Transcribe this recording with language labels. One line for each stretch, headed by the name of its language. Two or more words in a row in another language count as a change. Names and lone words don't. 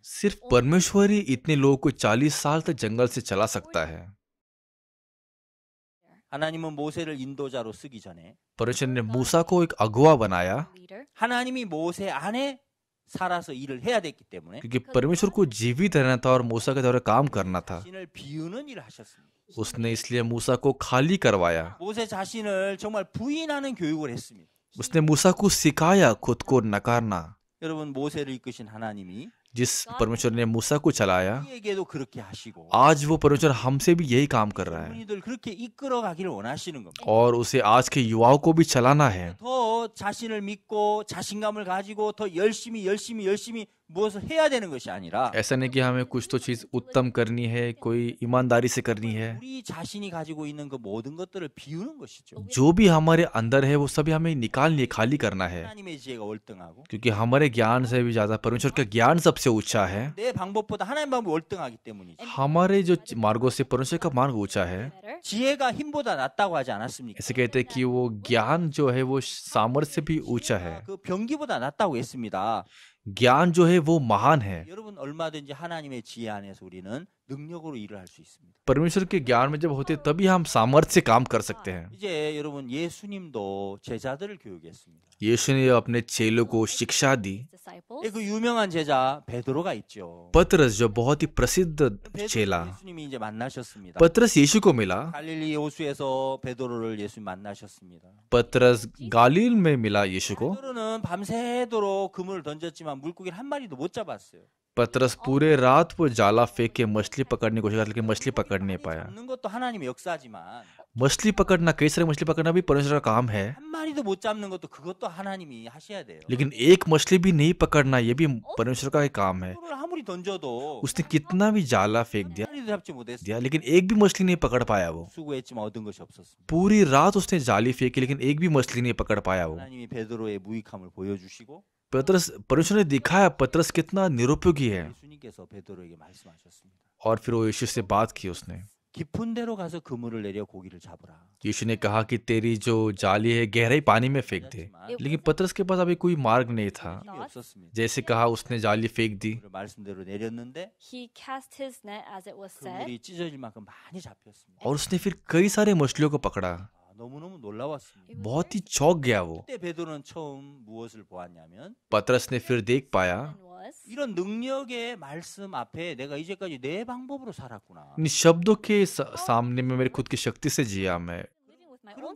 Hindi: सिर्फ परमेश्वर ही इतने लोगों को 40 साल तक जंगल से चला सकता है।
Korean: 하나님은 모세를 인도자로 쓰기 전에
Hindi: परमेश्वर ने मूसा को एक अगुवा बनाया,
Korean: 하나님이 모세 안에 살아서 일을 해야 됐기 때문에
Hindi: क्योंकि परमेश्वर को जीवित रहना था और मूसा के द्वारा काम करना था।
Korean: 자신을 비우는 일을 하셨습니다.
Hindi: उसने इसलिए मूसा को खाली करवाया।
Korean: 모세 자신을 정말 부인하는 교육을 했습니다.
Hindi: उसने मूसा को सिखाया खुद को नकारना।
Korean: 여러분 모세를 이끄신 하나님이
Hindi: जिस परमेश्वर ने मूसा को चलाया,
Korean: 우리에게도 그렇게 하시고
Hindi: आज वो परमेश्वर हमसे भी यही काम कर रहा है,
Korean: 우리들 그렇게 이끌어 가기를 원하시는 겁니다.
Hindi: और उसे आज के युवाओं को भी चलाना है।
Korean: 더 자신을 믿고 자신감을 가지고 더 열심히 무엇을 해야 되는 것이 아니라
Hindi: ऐसा नहीं कि हमें कुछ तो चीज उत्तम करनी है, कोई ईमानदारी से करनी है।
Korean: 우리 자신이 가지고 있는 그 모든 것들을 비우는 것이죠.
Hindi: जो भी हमारे अंदर है वो सभी हमें निकालनी, खाली करना है,
Korean: 하나님의 지혜가 월등하고
Hindi: क्योंकि हमारे ज्ञान से भी ज्यादा परमेश्वर का ज्ञान सबसे ऊंचा है।
Korean: 내 방법보다 하나님 방법이 월등하기 때문이죠.
Hindi: हमारे जो मार्गों से परमेश्वर का मार्ग ऊंचा है।
Korean: 지혜가 힘보다 낫다고 하지 않았습니까?
Hindi: ऐसे कहते हैं कि वो ज्ञान जो है वो सामर्थ्य से भी ऊंचा है।
Korean: 그 병기보다 낫다고 했습니다.
Hindi: ज्ञान जो है वो महान है।
Korean: 여러분 얼마든지 하나님의 지혜 안에서 우리는 능력으로 일을 할 수 있습니다.
Hindi: परमेश्वर के ज्ञान में जब होते हैं, तभी हम सामर्थ्य से काम कर सकते हैं।
Korean: 이제 여러분 예수님도 제자들을 교육했습니다.
Hindi: यीशु ने अपने चेलों को शिक्षा दी।
Korean: 예, 그 유명한 제자 베드로가 있죠.
Hindi: पतरस जो बहुत ही प्रसिद्ध चेला,
Korean: 예수님이 이제 만나셨습니다.
Hindi: पतरस यीशु को मिला।
Korean: 갈릴리 호수에서 베드로를 예수님 만나셨습니다.
Hindi: पतरस गालील में मिला यीशु को।
Korean: 베드로는 밤새도록 그물을 던졌지만 물고기를 한 마리도 못 잡았어요.
Hindi: पतरस पूरे रात वो जाला फेंक के मछली पकड़ने की कोशिश करता, लेकिन मछली पकड़ नहीं पाया।
Korean: 잡는 것도 하나님의 역사지만
Hindi: मछली पकड़ना, कई सारे मछली पकड़ना भी परमेश्वर का काम है,
Korean: 한 마리도 못 잡는 것도 그것도 하나님이 하셔야 돼요.
Hindi: लेकिन एक मछली भी नहीं पकड़ना ये भी परमेश्वर का ही काम है।
Korean: 그걸 아무리 던져도
Hindi: उसने कितना भी जाला फेंक
Korean: 한
Hindi: दिया
Korean: 마리도 잡지 못했어요.
Hindi: लेकिन एक भी मछली नहीं पकड़ पाया वो।
Korean: 수고했지만 얻은 것이 없었습니다.
Hindi: पूरी रात उसने जाली फेंकी, लेकिन एक भी मछली नहीं पकड़ पाया वो।
Korean: 하나님이 베드로의 무익함을 보여주시고
Hindi: परमेश्वर ने दिखाया पतरस कितना निरुपयोगी है,
Korean: 예수님께서 베드로에게 말씀하셨습니다.
Hindi: और फिर वो यीशु से बात की उसने।
Korean: 깊은 데로 가서 그물을 내려 고기를 잡으라.
Hindi: यीशु ने कहा कि तेरी जो जाली है गहराई पानी में फेंक दे, लेकिन पतरस के पास अभी कोई मार्ग नहीं था।
Korean: 힘이 없었습니다.
Hindi: जैसे कहा उसने जाली फेंक दी,
Korean: 그물을 말씀대로 내렸는데
English: He cast his net as it was said.
Korean: 그물이 찢어질 만큼 많이 잡혔습니다.
Hindi: और उसने फिर कई सारे मछलियों को पकड़ा।
Korean: 너무너무 놀라웠습니다.
Hindi: बहुत ही चौंक गया वो।
Korean: 그때 베드로는 처음 무엇을 보았냐면
Hindi: पतरस ने फिर देख पाया,
English: Was
Korean: 이런 능력의 말씀 앞에 내가 이제까지 내 방법으로 살았구나.
Hindi: इन शब्दों के सामने में मेरी खुद की शक्ति से जिया मैं,